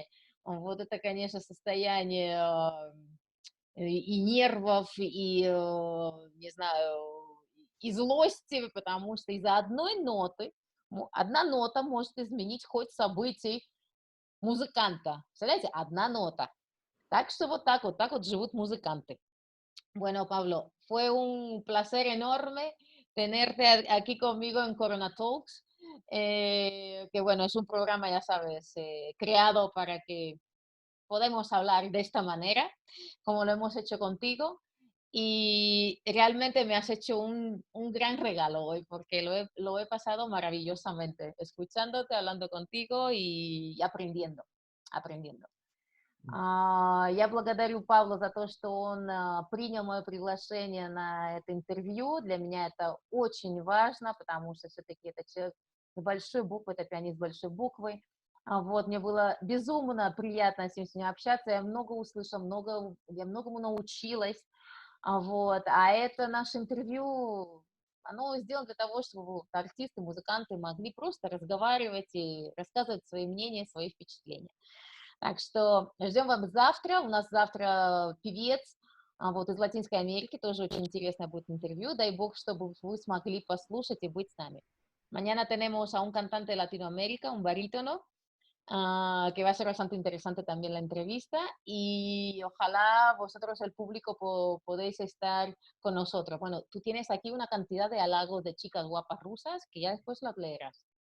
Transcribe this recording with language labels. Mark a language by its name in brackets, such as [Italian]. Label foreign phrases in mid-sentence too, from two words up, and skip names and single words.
[Russian] Вот это, конечно, состояние и нервов, и, не знаю, и злости, потому что из-за одной ноты, одна нота может изменить ход событий музыканта. Представляете, одна нота. Так что вот так вот живут музыканты. [Spanish] Bueno, Pablo, fue un placer enorme tenerte aquí conmigo en Corona Talks, que bueno, es un programa, ya sabes, creado para que podemos hablar de esta manera, como lo hemos hecho contigo. Y realmente me has hecho un gran regalo hoy, porque lo he pasado maravillosamente, escuchándote, hablando contigo y aprendiendo, aprendiendo. [Russian] Я благодарю Павла за то, что он принял мое приглашение на это интервью. Для меня это очень важно, потому что все-таки это человек с большой буквы, это пианист с большой буквы. Вот, мне было безумно приятно с ним сегодня общаться, я много услышала, я многому научилась. Вот, а это наше интервью, оно сделано для того, чтобы вот артисты, музыканты могли просто разговаривать и рассказывать свои мнения, свои впечатления. Так что ждем вас завтра. У нас завтра певец вот из Латинской Америки, тоже очень интересное будет интервью. Дай бог, чтобы вы смогли послушать и быть с нами. [Spanish] Mañana tenemos a un cantante de Latinoamérica, un barítono, que va a ser bastante interesante también la entrevista y ojalá vosotros, el público, podéis estar con nosotros. Bueno, tú tienes aquí una cantidad de halagos de chicas guapas rusas que ya después las leerás.